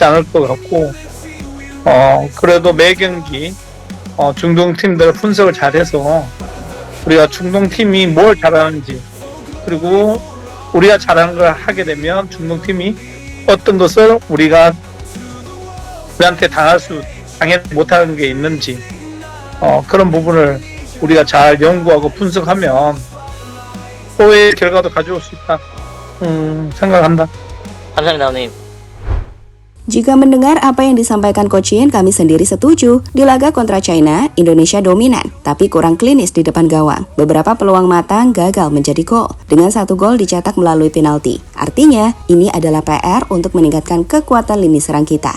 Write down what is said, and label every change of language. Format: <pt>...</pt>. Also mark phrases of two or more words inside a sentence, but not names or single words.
<ko>않을 것 같고, 그래도 매 경기 중동 팀들 분석을 잘해서 우리가 중동 팀이 뭘 잘하는지, 그리고 우리가 잘하는 걸 하게 되면 중동 팀이 어떤 것을 우리한테 당하지 못하는 게 있는지, 그런 부분을 우리가 잘 연구하고 분석하면 후의 결과도 가져올 수 있다 생각한다. 감사합니다, 감독님.</ko> <id>Jika mendengar apa yang disampaikan Coach Yin, kami sendiri setuju. Di laga kontra China, Indonesia dominan, tapi kurang klinis di depan gawang. Beberapa peluang matang gagal menjadi gol, dengan 1 gol dicetak melalui penalti. Artinya, ini adalah PR untuk meningkatkan kekuatan lini serang kita.</id>